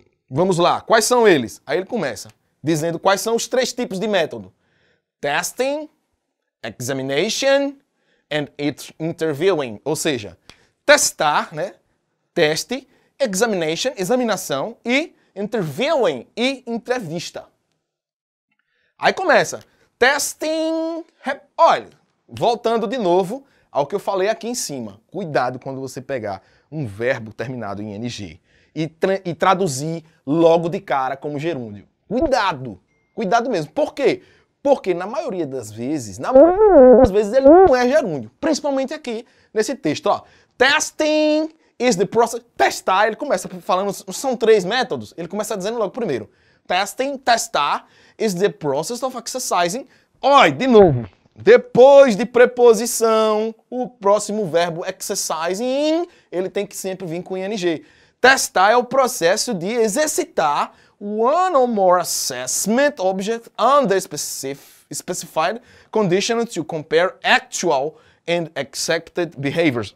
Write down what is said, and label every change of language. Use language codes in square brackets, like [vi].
[pt] Vamos lá, quais são eles? Aí ele começa dizendo quais são os 3 tipos de método. [en] Testing, examination and interviewing. [pt] Ou seja, testar, né? Teste, examination, examinação e interviewing e entrevista. Aí começa. Testing, olha, voltando de novo ao que eu falei aqui em cima. Cuidado quando você pegar um verbo terminado em ing e traduzir logo de cara como gerúndio. Cuidado, cuidado mesmo. Por quê? Porque na maioria das vezes, ele não é gerúndio. Principalmente aqui nesse texto, ó. [en] Testing is the process. [pt] Testar, ele começa falando, são 3 métodos. Ele começa dizendo logo primeiro. Testing, testar, [en] is the process of exercising. [pt] Olha, de novo. Depois de preposição, o próximo verbo exercising, ele tem que sempre vir com ing. Testar é o processo de exercitar [en] one or more assessment object under specified conditions to compare actual and expected behaviors.